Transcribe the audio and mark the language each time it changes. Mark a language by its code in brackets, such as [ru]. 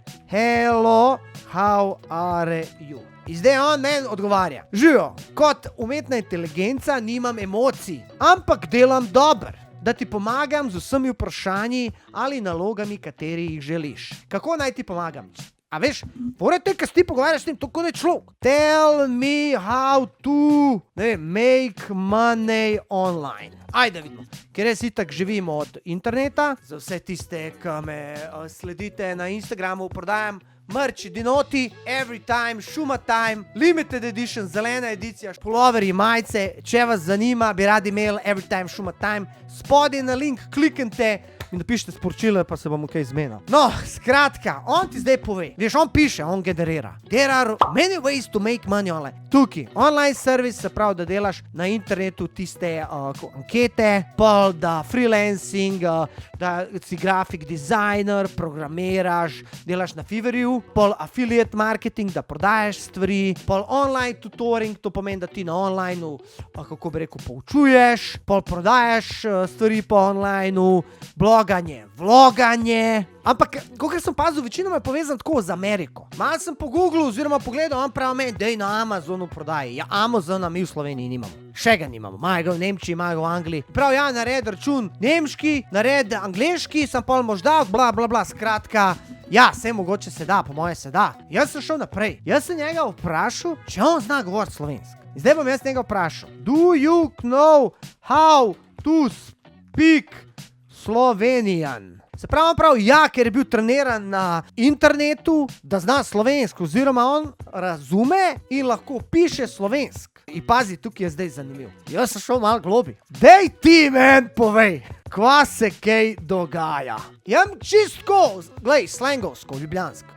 [en] Hello, how are you? [sl] In zdaj on meni odgovarja. Živijo, kot umetna inteligenca nimam emocij, ampak delam dobro, da ti pomagam z vsemi vprašanji ali nalogami, kateri jih želiš. Kako naj ti pomagam? A veš, te, kaj ti pogovarjaš s tem, to kot je človek. [en] Tell me how to make money online. [sl] Ajde vidimo, ker jaz itak živim od interneta. Za vse tiste, ki me sledite na Instagramu, prodajam merch, dinoti, every time, šuma time, limited edition, zelena edicija, puloverji, majice. Če vas zanima, bi radi imeli every time, šuma time. Spodaj na link kliknite in napišite sporočilo, pa se bomo kaj zmenili. No, skratka, on ti zdaj pove. Veš, on piše, on generira. [en] There are many ways to make money online. [sl] Tukaj, online service, se pravi, da delaš na internetu tiste ankete, pol da freelancing, da si grafik designer, programiraš, delaš na Fiverrju, pol affiliate marketing, da prodajaš stvari, pol online tutoring, to pomeni, da ti na onlineu, kako bi rekel, poučuješ, pol prodajaš stvari po onlineu, vloganje. Ampak, kakor sem pazil, večinoma je povezan tako z Ameriko. Malo sem po Google oziroma pogledal, on pravi meni, dej na Amazonu prodaji. Ja, Amazona mi v Sloveniji nimamo. Še ga nimamo. Imajo ga v Nemčiji, imajo ga v Angliji. Prav, ja, naredi račun nemški, naredi angleški, sem pol možda, bla, bla, bla, skratka. Ja, vse mogoče se da, po moje se da. Jaz sem šel naprej. Jaz sem njega vprašal, če on zna govoriti slovensko. Zdaj bom jaz njega vprašal. [en] Do you know how to speak Slovenian? [sl] Se pravi, ja, ker je bil treniran na internetu, da zna slovensko, oziroma on razume in lahko piše slovensko. In pazi, tukaj je zdaj zanimivo. Jaz sem šel malo globi. Dej ti meni povej, kva se kaj dogaja. Jem čistko, glej, slangovsko, ljubljansko.